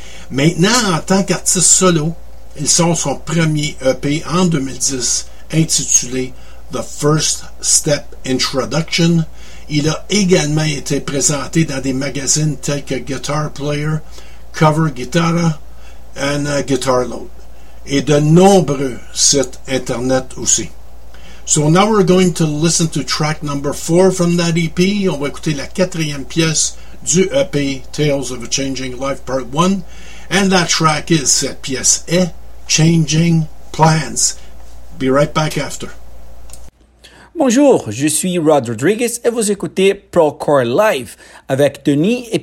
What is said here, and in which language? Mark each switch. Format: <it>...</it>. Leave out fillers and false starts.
<fr>Maintenant, en tant qu'artiste solo, il sort son premier EP en 2010 intitulé The First Step Introduction. Il a également été présenté dans des magazines tels que Guitar Player, Cover Guitarra et Guitar Load, et de nombreux sites internet aussi.</fr> <en>So now we're going to listen to track number 4 from that EP.</en> <fr>On va écouter la quatrième pièce du EP Tales of a Changing Life Part 1.</fr> <en>And that track is,</en> <fr>cette pièce est,</fr> <en>Changing Plans. Be right back after.</en> <fr>Bonjour, je suis Rod Rodriguez et vous écoutez Procore Live avec Denis et Pierre.</fr>